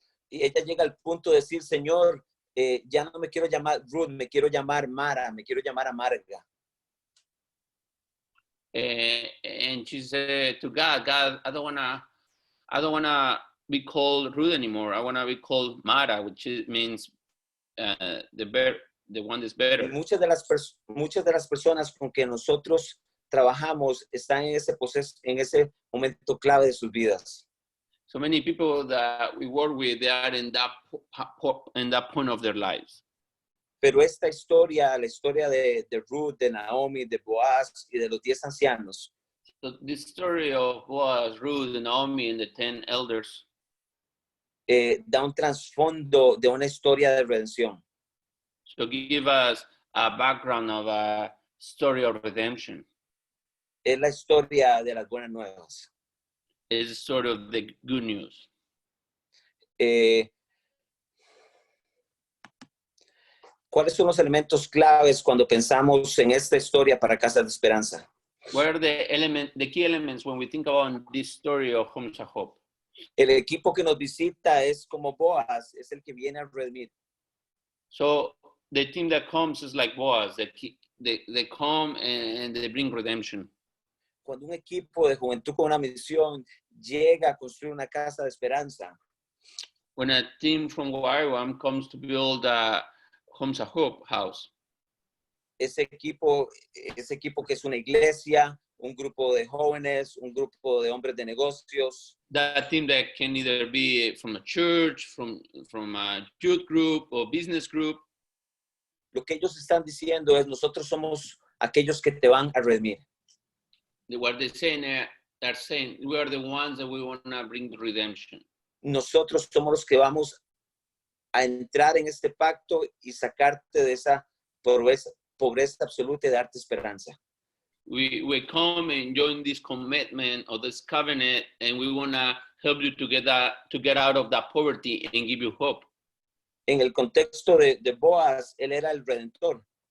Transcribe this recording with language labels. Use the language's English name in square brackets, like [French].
[Spanish] Y ella llega al punto de decir, Señor, ya no me quiero llamar Ruth, me quiero llamar Mara, me quiero llamar Amarga. [English] And she said to God, I don't wanna be called Ruth anymore. I wanna be called Mara, which means the one that's better. [Spanish] Y muchas de las personas con que nosotros trabajamos están en ese proceso, en ese momento clave de sus vidas. [English] So many people that we work with, they are in that point of their lives. [Spanish] Pero esta historia, la historia de Ruth, de Naomi, de Boaz y de los 10 ancianos, [English] So this story of Boaz, Ruth, and Naomi, and the 10 elders [Spanish] da un trasfondo de una historia de redención. [English] so give us a background of a story of redemption. [Spanish] Es la historia de las buenas nuevas. [English] It's sort of the good news. [Spanish] ¿Cuáles son los elementos claves cuando pensamos en esta historia para Casa de Esperanza? [English] What are the key elements when we think about this story of Homes of Hope? [Spanish] El equipo que nos visita es como Boaz, es el que viene a redimir. [English] So the team that comes is like Boaz. They come and they bring redemption. [Spanish] Cuando un equipo de juventud con una misión llega a construir una casa de esperanza, [English] When a team from YWAM comes to build a Homes of Hope house, [Spanish] ese equipo que es una iglesia, un grupo de jóvenes, un grupo de hombres de negocios, [English] that team that can either be from a church, from a youth group or business group, [Spanish] lo que ellos están diciendo es, nosotros somos aquellos que te van a redimir. [English] what they're saying, we are the ones that we want to bring redemption. [Spanish] Nosotros somos los que vamos a entrar en este pacto y sacarte de esa pobreza absoluta y darte esperanza. [English] We come and join this commitment or this covenant, and we want to help you to get out of that poverty and give you hope. [Spanish] En el contexto de Boaz, él era el redentor.